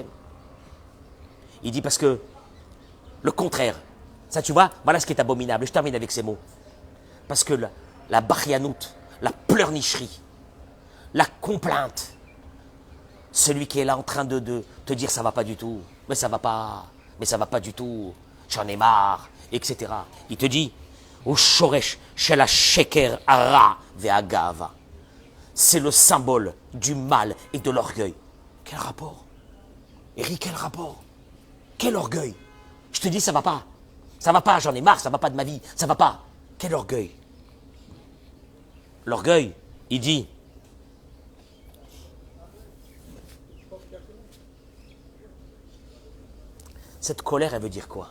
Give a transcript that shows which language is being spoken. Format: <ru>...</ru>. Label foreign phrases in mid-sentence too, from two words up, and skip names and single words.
<fr>Il dit parce que le contraire, ça tu vois, voilà ce qui est abominable. Je termine avec ces mots. Parce que la barianoute, la pleurnicherie, la complainte, celui qui est là en train de te dire ça va pas du tout, mais ça va pas du tout, j'en ai marre, etc. Il te dit, au</fr> <he>שורש של שקר הרע והגאווה.</he> <fr>C'est le symbole du mal et de l'orgueil. Quel rapport? Eric, quel rapport? Quel orgueil? Je te dis, ça va pas. Ça va pas, j'en ai marre, ça va pas de ma vie. Ça va pas. Quel orgueil? L'orgueil, il dit, cette colère, elle veut dire quoi?</fr>